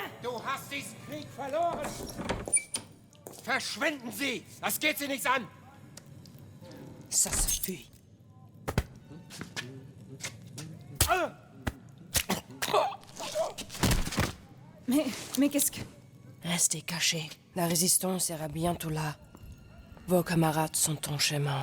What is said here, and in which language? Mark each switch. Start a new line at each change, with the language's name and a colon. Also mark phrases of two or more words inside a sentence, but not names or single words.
German: Du hast diesen Krieg verloren! Verschwinden Sie! Das geht Sie nichts an!
French: Ça suffit. Mais qu'est-ce que... Restez cachés. La résistance sera bientôt là. Vos camarades sont en chemin.